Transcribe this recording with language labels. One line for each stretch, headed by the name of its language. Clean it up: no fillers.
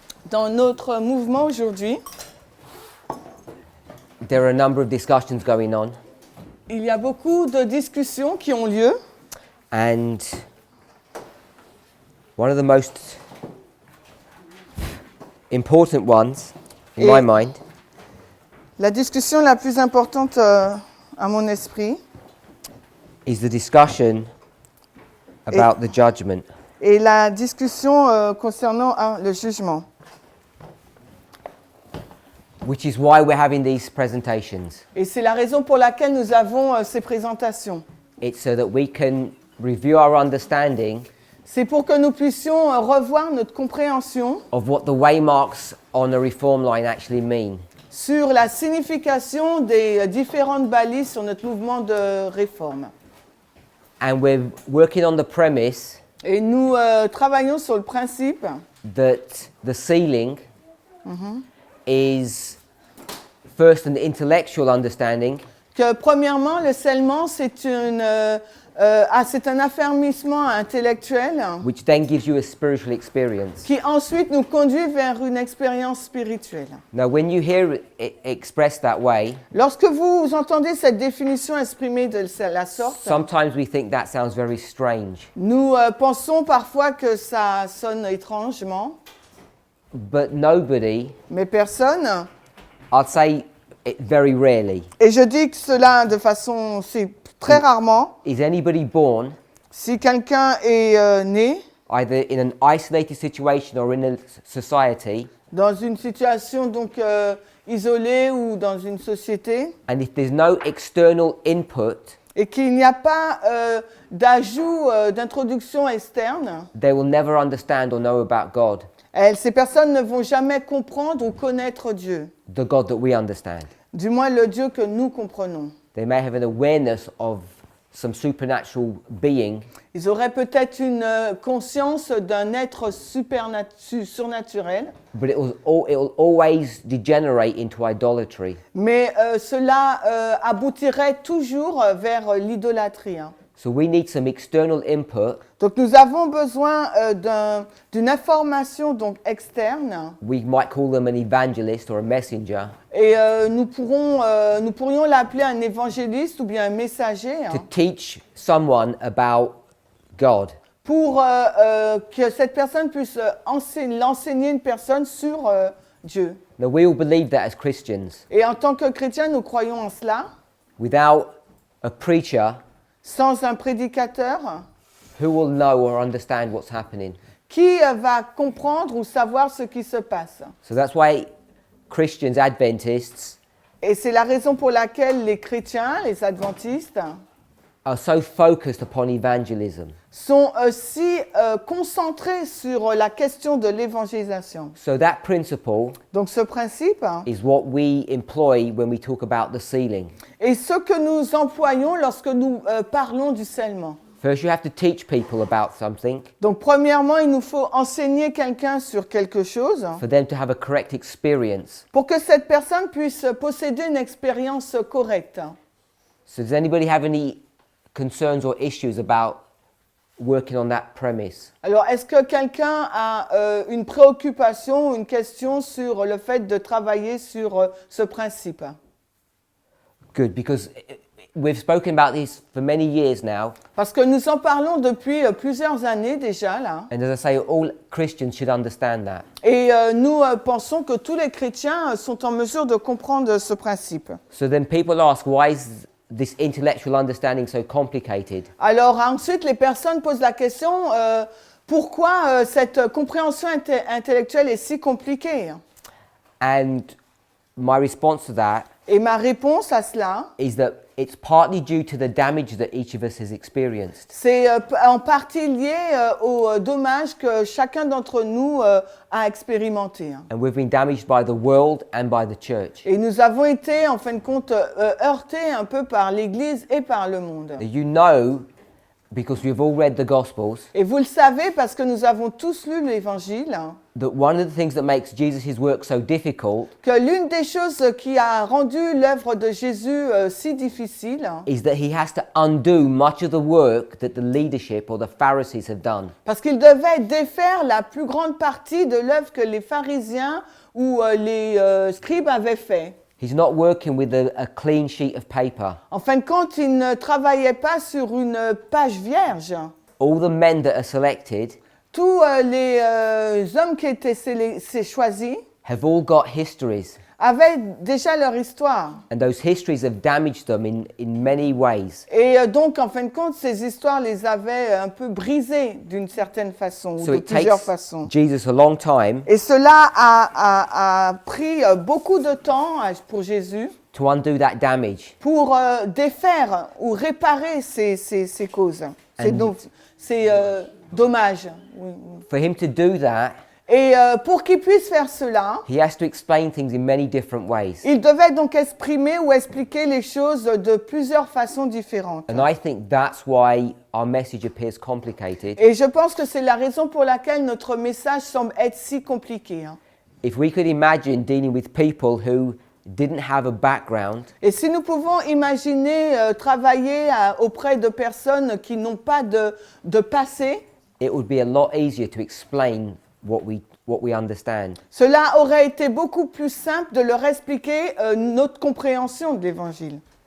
French: Dans notre mouvement aujourd'hui,
English: there are a number of discussions going on,
French: il y a beaucoup de discussions qui ont lieu.
English: and one of the most important ones, in my mind,
French: La discussion la plus importante à mon esprit
English: is the discussion about the judgment.
French: est la discussion concernant le jugement.
English: Which is why we're having these presentations.
French: Et c'est la raison pour laquelle nous avons ces présentations.
English: It's so that we can review our understanding
French: C'est pour que nous puissions revoir notre compréhension
English: of what the waymarks on a reform line actually mean.
French: sur la signification des différentes balises sur notre mouvement de réforme.
English: And we're working on the premise
French: Et nous travaillons sur le principe
English: that the sealing is first an intellectual understanding,
French: que premièrement, le scellement, c'est un affermissement intellectuel
English: which then gives you a spiritual experience.
French: qui ensuite nous conduit vers une expérience spirituelle.
English: Now, when you hear it expressed that way,
French: Lorsque vous entendez cette définition exprimée de la sorte,
English: sometimes we think that sounds very strange.
French: nous pensons parfois que ça sonne étrangement,
English: But nobody,
French: mais personne,
English: I'd say it very rarely,
French: et je dis que cela de façon, c'est très rarement,
English: is anybody born
French: si quelqu'un est né
English: either in an isolated situation or in a society,
French: dans une situation donc isolée ou dans une société,
English: and if there's no external input,
French: et qu'il n'y a pas d'ajout d'introduction externe,
English: they will never understand or know about God,
French: ces personnes ne vont jamais comprendre ou connaître Dieu,
English: the God that we understand.
French: du moins le Dieu que nous comprenons.
English: They may have an awareness of some supernatural being,
French: Ils auraient peut-être une conscience d'un être surnaturel,
English: but it will always degenerate into idolatry.
French: mais cela aboutirait toujours vers l'idolâtrie.
English: So we need some external input.
French: Donc nous avons besoin d'une information donc externe,
English: We might call them an evangelist or a messenger
French: et nous pourrions l'appeler un évangéliste ou bien un messager,
English: to teach someone about God.
French: pour que cette personne puisse l'enseigner une personne sur Dieu.
English: Now we all believe that as Christians.
French: Et en tant que chrétiens, nous croyons en cela.
English: Without a preacher,
French: Sans un prédicateur,
English: who will know or understand what's happening?
French: qui va comprendre ou savoir ce qui se passe?
English: So that's why Christians, Adventists,
French: Et c'est la raison pour laquelle les chrétiens, les adventistes,
English: are so focused upon evangelism.
French: sont aussi concentrés sur la question de l'évangélisation.
English: So that principle
French: Donc ce principe
English: is what we employ when we talk about the sealing.
French: est ce que nous employons lorsque nous parlons du scellement.
English: First, you have to teach people about something
French: Donc premièrement, il nous faut enseigner quelqu'un sur quelque chose
English: for them to have a correct experience.
French: pour que cette personne puisse posséder une expérience correcte.
English: So does anybody have any concerns or issues about working on that premise?
French: Alors, est-ce que quelqu'un a une préoccupation ou une question sur le fait de travailler sur ce principe?
English: Good, because we've spoken about this for many years now,
French: Parce que nous en parlons depuis plusieurs années déjà, là.
English: and as I say, all Christians should understand that.
French: Et nous pensons que tous les chrétiens sont en mesure de comprendre ce principe.
English: So then people ask, why is this intellectual understanding so complicated?
French: Alors ensuite, les personnes posent la question, pourquoi cette compréhension intellectuelle est si compliquée?
English: And my response to that
French: Et ma réponse à cela,
English: is that it's partly due to the damage that each of us has experienced.
French: c'est en partie lié aux dommages que chacun d'entre nous a expérimenté.
English: And we've been damaged by the world and by the church.
French: Et nous avons été, en fin de compte, heurtés un peu par l'Église et par le monde.
English: You know because we've all read the Gospels,
French: Et vous le savez parce que nous avons tous lu l'Évangile,
English: that one of the things that makes Jesus' work so difficult
French: que l'une des choses qui a rendu l'œuvre de Jésus si difficile,
English: is that he has to undo much of the work that the leadership or the Pharisees have done.
French: parce qu'il devait défaire la plus grande partie de l'œuvre que les pharisiens ou les scribes avaient fait.
English: He's not working with a clean sheet of paper.
French: En fin de compte, il ne travaillait pas sur une page vierge.
English: All the men that are selected
French: Tous les hommes qui étaient choisis
English: have all got histories,
French: avaient déjà leur histoire.
English: and those histories have damaged them in many ways.
French: Et donc, en fin de compte, ces histoires les avaient un peu brisés d'une certaine façon, ou
English: So
French: de
English: it
French: plusieurs
English: takes
French: façons.
English: Jesus a long time
French: Et cela a pris beaucoup de temps pour Jésus
English: to undo that damage.
French: pour défaire ou réparer ces causes, ces dommages. Oui.
English: For him to do that,
French: Et pour qu'il puisse faire cela,
English: he has to explain things in many different ways.
French: il devait donc exprimer ou expliquer les choses de plusieurs façons différentes.
English: And I think that's why our message appears complicated.
French: Et je pense que c'est la raison pour laquelle notre message semble être si compliqué.
English: If we could imagine dealing with people who didn't have a background,
French: Et si nous pouvons imaginer travailler auprès de personnes qui n'ont pas de passé,
English: it would be a lot easier to explain what we understand.
French: cela aurait été beaucoup plus simple de leur expliquer notre compréhension de l'Évangile.